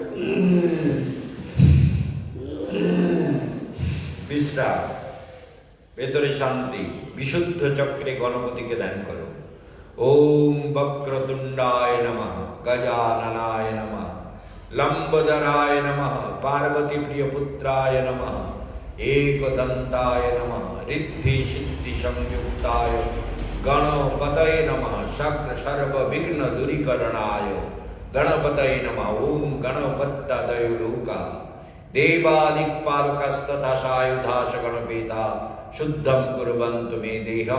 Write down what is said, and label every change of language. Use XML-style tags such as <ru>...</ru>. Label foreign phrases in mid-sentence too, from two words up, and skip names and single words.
<bn>বিশ্রাম, ভেতরে শান্তি, বিশুদ্ধ চক্রে গণপতিকে ধ্যান করো।</bn> <sa>ওম বক্রতুণ্ডায় নমঃ, গজাননায় নমঃ, লম্বদরায় নমঃ, পার্বতী প্রিয় পুত্রায় নমঃ, एकदन्ताय नमः, रिद्धि सिद्धि संयुक्ताय गणपतये नमः, शक्र सर्व विघ्न दूरीकरणाय गणपतये नमः। ओम गणपत्यादयोरुका देवादिक्पालकस्तथा सायुधाश गणपेता शुद्धं कुर्वन्तु मे देहम्।</sa>